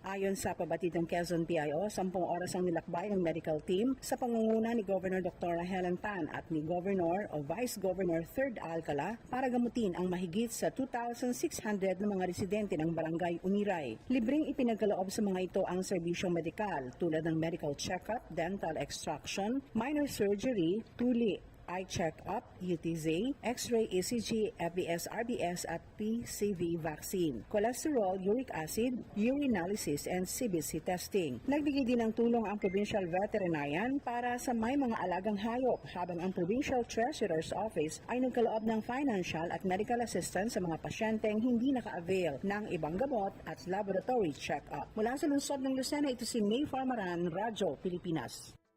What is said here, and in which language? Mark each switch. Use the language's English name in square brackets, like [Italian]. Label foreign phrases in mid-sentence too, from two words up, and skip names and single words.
[Filipino] Ayon sa pabatid ng Quezon PIO, 10 oras ang nilakbay ng medical team sa pangunguna ni Governor Dr. Helen Tan at ni Governor o Vice Governor 3rd Alcala para gamutin ang mahigit sa 2,600 na mga residente ng Barangay Umiray. Libreng ipinagkaloob sa mga ito ang serbisyong medikal tulad ng [English] medical check-up, dental extraction, minor surgery, [Filipino] tuli, [English] eye check-up, UTZ, X-ray, ECG, FBS, RBS at PCV vaccine, cholesterol, uric acid, urinalysis, and CBC testing. [Filipino] Nagbigay din ng tulong ang Provincial Veterinarian para sa may mga alagang hayop habang ang Provincial Treasurer's Office ay nagkaloob ng financial at [English] medical assistance [Filipino] sa mga pasyenteng hindi naka-avail ng ibang gamot at [English] laboratory check-up. [Filipino] Mula sa lungsod ng Lucena, ito si May Farmaran, Radyo Pilipinas.